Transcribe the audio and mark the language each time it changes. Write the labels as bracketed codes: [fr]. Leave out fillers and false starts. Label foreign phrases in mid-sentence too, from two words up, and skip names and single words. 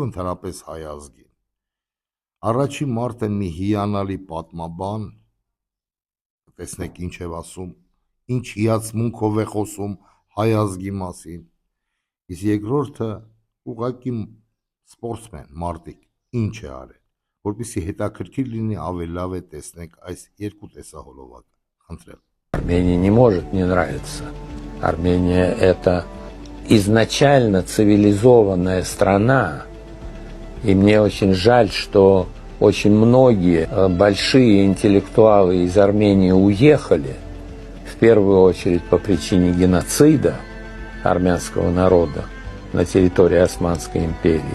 [hy] ընդհանրապես հայ ազգին։ Առաջի մարտը մի հիանալի պատմաբան, տեսնեք ինչ է ասում, ինչ հիացմունքով է խոսում հայ ազգի մասին, իսկ երկրորդը ուղղակի սպորտսմեն, մարտիկ, ինչ է արել, որպեսզի հետաքրքիր լինի, ավելի լավ է տեսնենք այս երկու տեսահոլովակը, խնդրեմ։ [ru] Армения не может не нравиться. Армения – это изначально цивилизованная страна. И мне очень жаль, что очень многие большие интеллектуалы из Армении уехали, в первую очередь по причине геноцида армянского народа на территории Османской империи.